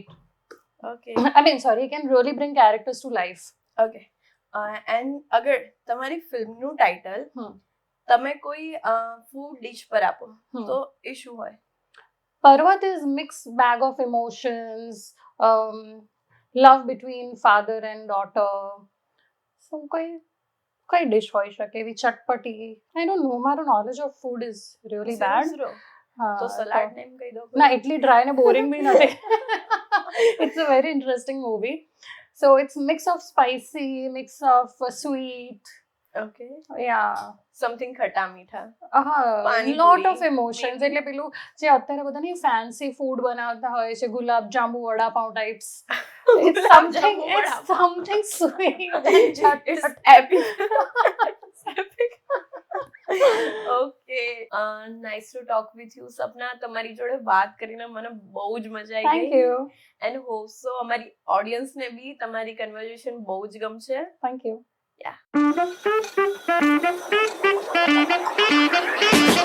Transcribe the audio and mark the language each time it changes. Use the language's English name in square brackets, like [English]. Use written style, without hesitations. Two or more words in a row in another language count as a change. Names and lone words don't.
[English] Okay. He can really bring characters to life. Okay. [Gujarati] And અગર તમારી ફિલ્મનું ટાઇટલ તમે કોઈ [English] food dish [Gujarati] પર આપો તો એ શું હોય? [English] Parvat is mixed bag of emotions, love between father and daughter. [Gujarati] So કઈ ડિશ હોઈ શકે એવી ચટપટી? [English] I don't know, મારું knowledge of food is really bad. Zero. [Gujarati] હા, તો [English] salad name [Gujarati] કહી દો. ના એટલી ડ્રાય ને બોરિંગ બી નથી. [English] It's a very interesting movie. So it's mix of spicy, mix of sweet. Okay. Yeah. [Hindi] Something ખટા મીઠા. [Gujarati] હા, [English] lot of emotions. [Gujarati] એટલે પેલું જે અત્યારે બધા ની [English] fancy food [Gujarati] બનાવતા હોય છે, ગુલાબ જાંબુ વડાપાઉં ટાઈપ્સ. [English] It's something sweet and It's epic. It's epic. Okay. Nice to talk with you, [Gujarati] સપના. તમારી જોડે વાત કરીને મને બહુ જ મજા આવી [English] Thank [Gujarati] ગઈ. [English] you. And hope so [Gujarati] અમારી audience ને બી તમારી conversation બહુ જ ગમશે. [English] Thank you. Yeah.